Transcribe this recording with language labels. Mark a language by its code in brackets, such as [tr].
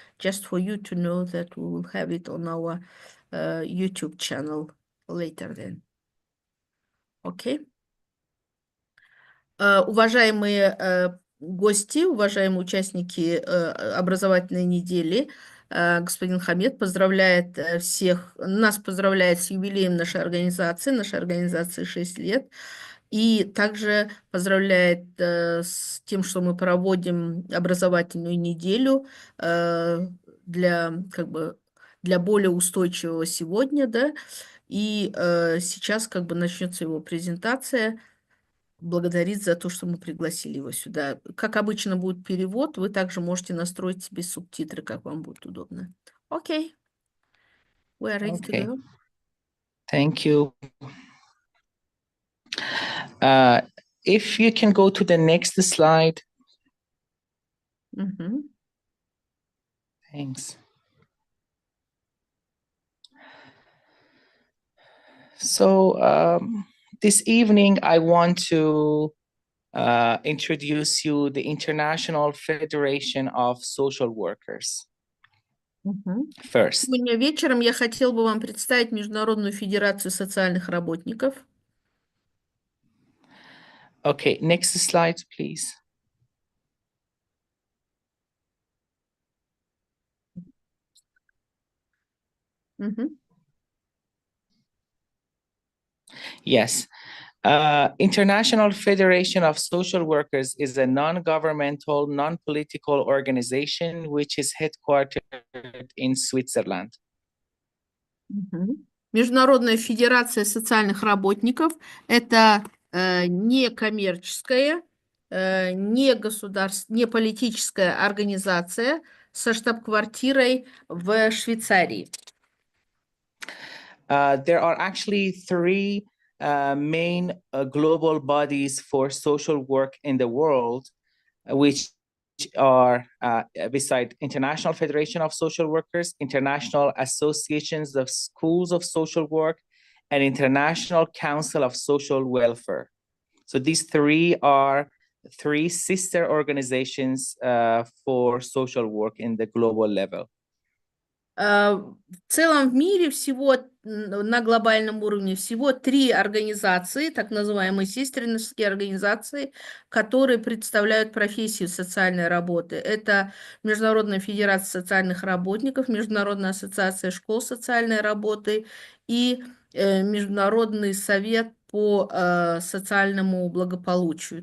[en] Just for you to know that we will have it on our YouTube channel later then. Okay? [ru] Уважаемые гости, уважаемые участники образовательной недели, господин Хамед поздравляет нас поздравляет с юбилеем нашей организации 6 лет, и также поздравляет с тем, что мы проводим образовательную неделю для более устойчивого сегодня, да, и сейчас начнется его презентация. Благодарит за то, что мы пригласили его сюда. Как обычно будет перевод, вы также можете настроить себе субтитры, как вам будет удобно. Окей. [en] We are ready to go. Thank you. If you can go to the next slide. Thanks. So this evening, I want to introduce you the International Federation of Social Workers. First. [ru] Сегодня вечером я хотел бы вам представить Международную федерацию социальных работников. [en] Okay, next slide, please. Yes. International Federation of Social Workers is a non-governmental, non-political organization which is headquartered in Switzerland. [ru] Международная федерация социальных работников – это некоммерческая, не политическая организация со штаб-квартирой в Швейцарии. [en] There are actually three main global bodies for social work in the world, which are beside International Federation of Social Workers, International Associations of Schools of Social Work, and International Council of Social Welfare. So these three are three sister organizations for social work in the global level. [ru] В целом в мире всего, на глобальном уровне, всего 3 организации, так называемые сестринские организации, которые представляют профессию социальной работы. Это Международная федерация социальных работников, Международная ассоциация школ социальной работы и Международный совет по социальному благополучию.